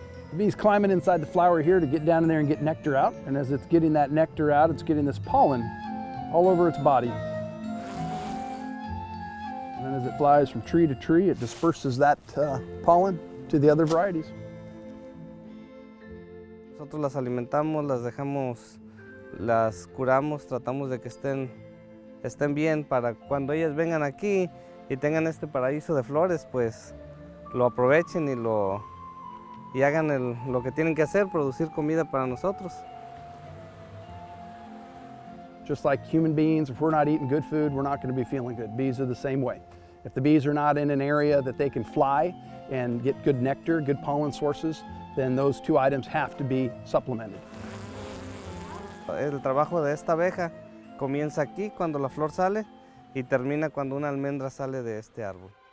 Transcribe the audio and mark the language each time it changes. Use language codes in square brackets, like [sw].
[en] The bee's climbing inside the flower here to get down in there and get nectar out, and as it's getting that nectar out, it's getting this pollen all over its body. And then as it flies from tree to tree, it disperses that pollen to the other varieties. [es] Nosotros las alimentamos, las dejamos, las curamos, tratamos de que estén bien para cuando ellas vengan aquí y tengan este paraíso de flores, pues lo aprovechen y hagan lo que tienen que hacer, producir comida para nosotros. [en] Just like human beings, if we're not eating good food, we're not going to be feeling good. Bees are the same way. If the bees are not in an area that they can fly and get good nectar, good pollen sources, then those two items have to be supplemented. [es] El trabajo de esta abeja comienza aquí cuando la flor sale y termina cuando una almendra sale de este árbol.